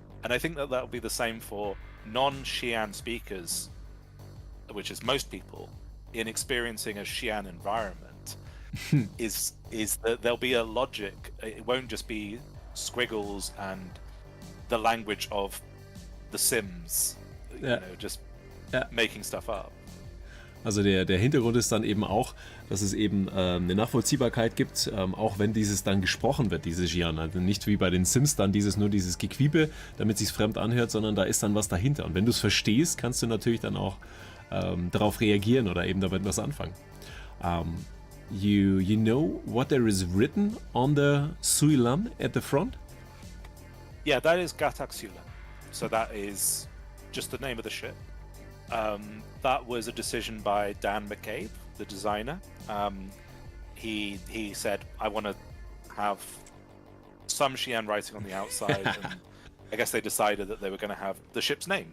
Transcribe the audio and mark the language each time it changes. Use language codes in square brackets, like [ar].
[en] And I think that will be the same for non-Xi'an speakers, which is most people, in experiencing a Xi'an environment, is that there'll be a logic. It won't just be squiggles and the language of the Sims, just making stuff up. [de] Also der Hintergrund ist dann eben auch, dass es eben eine Nachvollziehbarkeit gibt, auch wenn dieses dann gesprochen wird, diese Xi'an. Also nicht wie bei den Sims dann nur dieses Gequiebe, damit es sich fremd anhört, sondern da ist dann was dahinter. Und wenn du es verstehst, kannst du natürlich dann auch darauf reagieren oder eben damit was anfangen. [en] You know what there is written on the Suilan at the front? Yeah, that is Gatak Suilan. So that is just the name of the ship. That was a decision by Dan McCabe, the designer. He said, I want to have some Xi'an writing on the outside, and I guess they decided that they were going to have the ship's name.